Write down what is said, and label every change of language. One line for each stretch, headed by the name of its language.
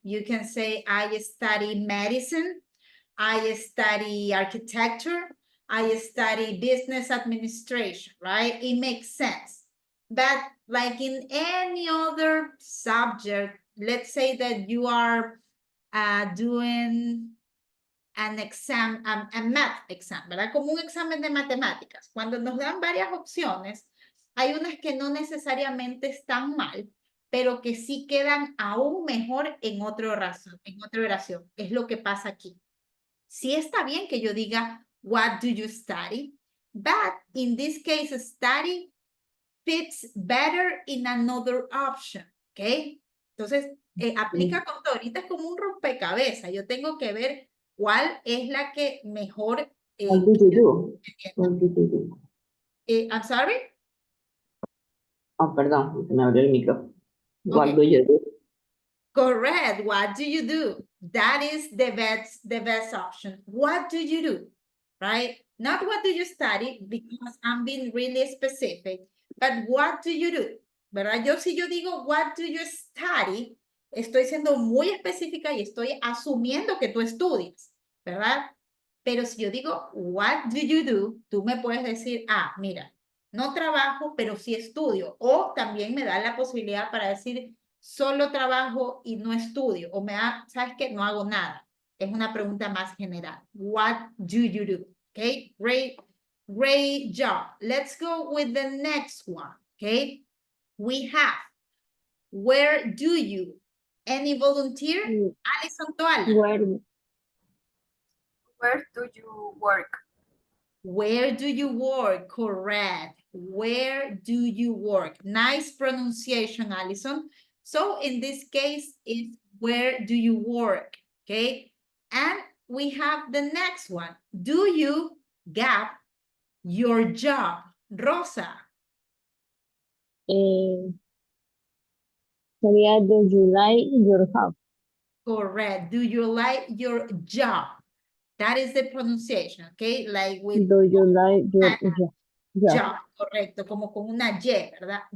English: You can say, I study medicine, I study architecture, I study business administration, right? It makes sense. But like in any other subject, let's say that you are doing an exam, a math exam,
Spanish: ¿verdad? Como un examen de matemáticas. Cuando nos dan varias opciones, hay unas que no necesariamente están mal, pero que sí quedan aún mejor en otra oración. Es lo que pasa aquí. Sí está bien que yo diga,
English: what do you study? But in this case, study fits better in another option, ¿ok?
Spanish: Entonces, aplica con todo. Ahorita es como un rompecabezas. Yo tengo que ver cuál es la que mejor...
English: What did you do? What did you do? I'm sorry?
Spanish: Oh, perdón, me abrió el micrófono.
English: What Okay. do you do? Correct. What do you do? That is the best option. What do you do? Right? Not what do you study, because I'm being really specific, but what do you do?
Spanish: ¿Verdad? Si yo digo,
English: what do you study?
Spanish: Estoy siendo muy específica y estoy asumiendo que tú estudias, ¿verdad? Pero si yo digo,
English: what do you do?
Spanish: Tú me puedes decir, mira, no trabajo, pero sí estudio. O también me da la posibilidad para decir, solo trabajo y no estudio. O me da, ¿sabes qué? No hago nada. Es una pregunta más general.
English: What do you do? Okay, great job. Let's go with the next one. Okay, we have, where do you? Any volunteer? Alison Toala. Where do you work? Where do you work? Correct. Where do you work? Nice pronunciation, Alison. So in this case, it's where do you work? Okay. And we have the next one. Do you gap your job? Rosa.
Spanish: Sería,
English: do you like your job? Correct. Do you like your job? That is the pronunciation, okay? Like with... Do you like your job?
Spanish: Job, correcto, como con una Y, ¿verdad?